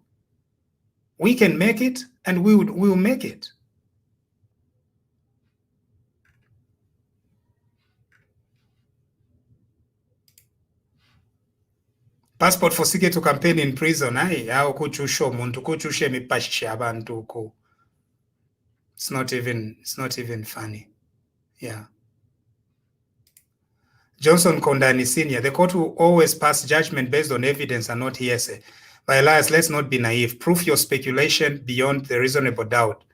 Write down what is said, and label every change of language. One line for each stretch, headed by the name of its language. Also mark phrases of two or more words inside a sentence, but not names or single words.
English: We can make it, and we will make it. Passport for Sike to campaign in prison. How could you show
Bemba: muntu kuchushe mipashisha abantu ko?
English: It's not even funny. Yeah. Johnson Kondani Sr., the court will always pass judgment based on evidence and not hearsay. By Elias, let's not be naive. Prove your speculation beyond the reasonable doubt.